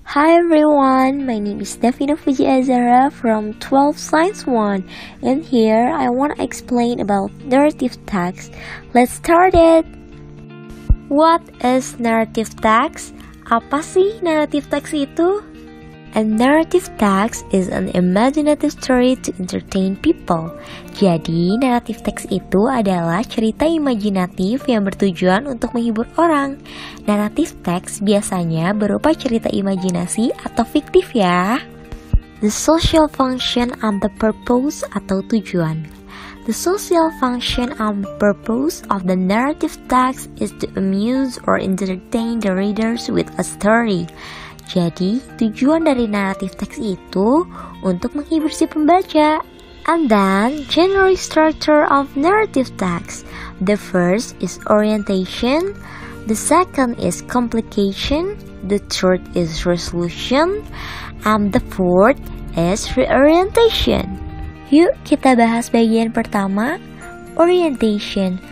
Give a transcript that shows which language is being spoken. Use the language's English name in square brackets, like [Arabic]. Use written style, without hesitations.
[English] Hi everyone, my name is Davina Fuji Azara from 12 Science 1, and here I want to explain about narrative text. Let's start it! What is narrative text? [Indonesian] Apa sih narrative text itu? [English] A narrative text is an imaginative story to entertain people. [Indonesian] Jadi, narrative text itu adalah cerita imajinatif yang bertujuan untuk menghibur orang. Narrative text biasanya berupa cerita imajinasi atau fiktif ya. [English] The social function and the purpose [Indonesian] atau tujuan. [English] The social function and the purpose of the narrative text is to amuse or entertain the readers with a story. [Indonesian] Jadi, tujuan dari naratif teks itu untuk menghibur si pembaca. [English] And then, general structure of narrative text. The first is orientation, the second is complication, the third is resolution, and the fourth is reorientation. [Indonesian] Yuk kita bahas bagian pertama, orientation.